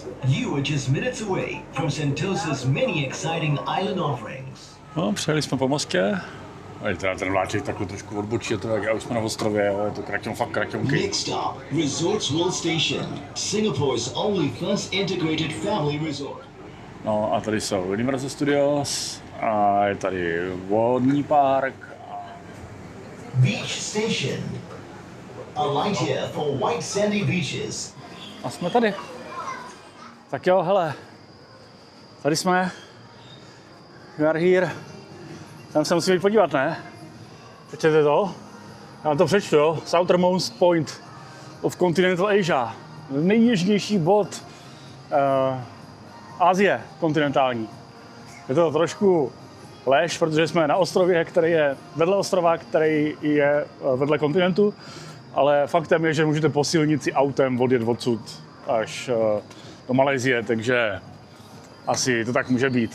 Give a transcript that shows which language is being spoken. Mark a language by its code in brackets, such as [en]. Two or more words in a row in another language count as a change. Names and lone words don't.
[en] You are just minutes away from Sentosa's many exciting island offerings. [cs] No, přijeli jsme po mostě. A teda ten vláček takhle trošku odbočí, je to jak už jsme na ostrově, je to fakt kraťonky. [en] Next stop, Resorts World Station, Singapore's only first integrated family resort. [cs] No a tady jsou Universal Studios a je tady vodní park. [en] Beach Station. A light here for white sandy beaches. [cs] A jsme tady. Tak jo, hele, tady jsme, [en] we are here, [cs] tam se musíme podívat, ne? Přečtěte to, já vám to přečtu, jo? [en] Southernmost point of Continental Asia, [cs] nejjižnější bod Asie kontinentální. Je to trošku lež, protože jsme na ostrově, který je vedle ostrova, který je vedle kontinentu, ale faktem je, že můžete po silnici autem odjet odsud až do Malajsie, takže asi to tak může být.